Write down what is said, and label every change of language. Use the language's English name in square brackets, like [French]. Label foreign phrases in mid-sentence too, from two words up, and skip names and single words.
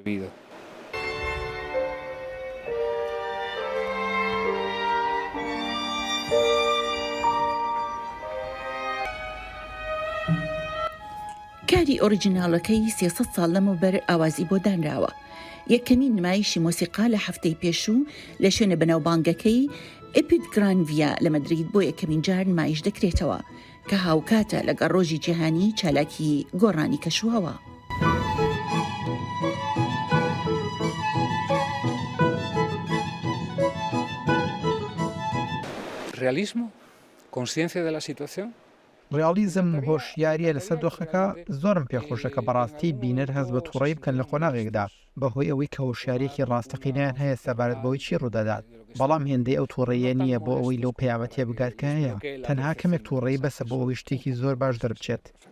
[Central Kurdish] کاری ئۆریجیناڵەکەی 300 ساڵ لەمەوبەر ئاوازی بۆ دانراوە. یەکەمین نمایشی مۆسیقا لە هەفتەی پێشوو لە شوێنە بەناوبانگەکەی ئێپید گرانڤیا لە مەدرید بۆ یەکەمین جار نمایش دەکرێتەوە کە هاوکاتە لەگەڵ ڕۆژی جیهانی چالاکی گۆڕانی کەشوهەوا. [Spanish] Realismo, conciencia de la situación. [Central Kurdish] ڕیالیزم هۆشیاریە لەسەر دۆخەکە زۆرم پێخۆشە کە بەڕاستی بینەر هەست بە تووڕەی بکەن لە قۆناغێکدا بەهۆی ئەوەی کە هۆشیارێکی ڕاستەقینیان هەیە سەبارەت بەوەی چی ڕوودەدات، بەڵام هێندەی ئەو تووڕەیە نییە بۆ ئەوەی لەو پێیاوەتیە بگات کە هەیە. تەنها کەمێک تووڕەی بەسە بۆ ئەوەی شتێکی زۆر باش دەربچێت.